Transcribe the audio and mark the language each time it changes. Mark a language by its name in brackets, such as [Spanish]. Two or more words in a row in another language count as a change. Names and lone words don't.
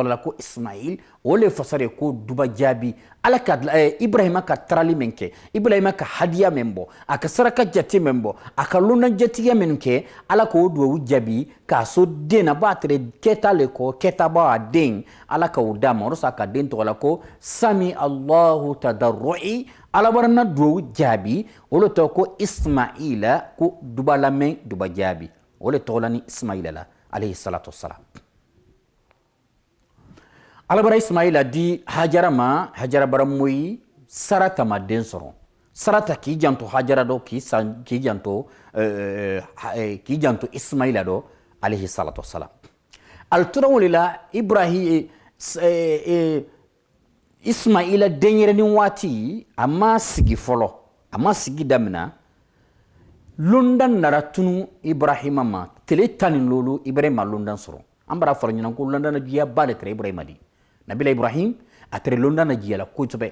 [Bambara] la ko ismail o le fasara ko duba jaabi ala ka ibrahima ka tarali min kɛ ibrahima ka hadiya min bɔ a ka saraka jate min bɔ a ka lɔnnajatigiya min kɛ ala k'o duwawu jaabi k'a so den na b'a tere kɛta le kɔ kɛta b'a den ala ka o d'a ma o de sɔrɔ a ka den tɔgɔ la ko [Arabic] سمع الله تضرعي [Bambara] ala bara na duwawu jaabi o le tɔgɔ ko ismaila ko duba lamɛn duba jaabi o le tɔgɔ la ni ismaila la [Arabic] عليه الصلاة والسلام [Bambara] ala bara ismaila di hajara ma hajara bara moyi sarata ma den sɔrɔ sarata k'i janto hajara dɔ k'i janto ismaila dɔ [Arabic] عليه الصلاة والسلام [Bambara] al tora o de la ismaila denyɛrɛnin waati a ma sigi fɔlɔ a ma sigi damina londan nara tunu ibrahima ma tile 17 ibrahima londan sɔrɔ an bara fara ɲinan ko londan na diya ba de tɛrɛ ibrahima di nabila ibrahim a tɛrɛ londan na diya la kosɛbɛ